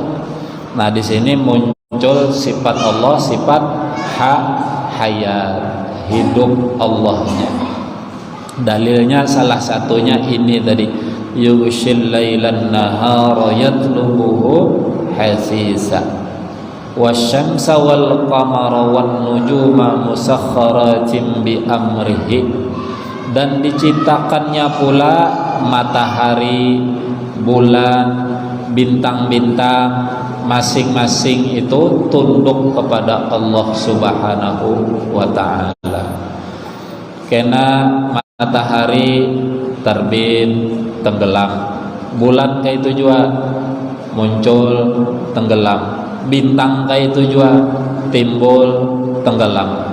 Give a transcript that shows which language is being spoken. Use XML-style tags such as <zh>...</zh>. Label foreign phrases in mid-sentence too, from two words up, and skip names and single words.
<id>Nah, di sini muncul sifat Allah, sifat hayat, hidup Allahnya. Dalilnya salah satunya ini tadi,</id> <ar>يغشي الليل النهار يطلبه حثيثا والشمس والقمر والنجوم مسخرات بأمره,</ar> <id>dan diciptakannya pula matahari, bulan, bintang-bintang, masing-masing itu tunduk kepada Allah</id> <ar>سبحانه وتعالى.</ar> <id>Kena matahari terbit tenggelam, bulan kayak itu juga muncul tenggelam, bintang kayak itu juga timbul tenggelam.</id>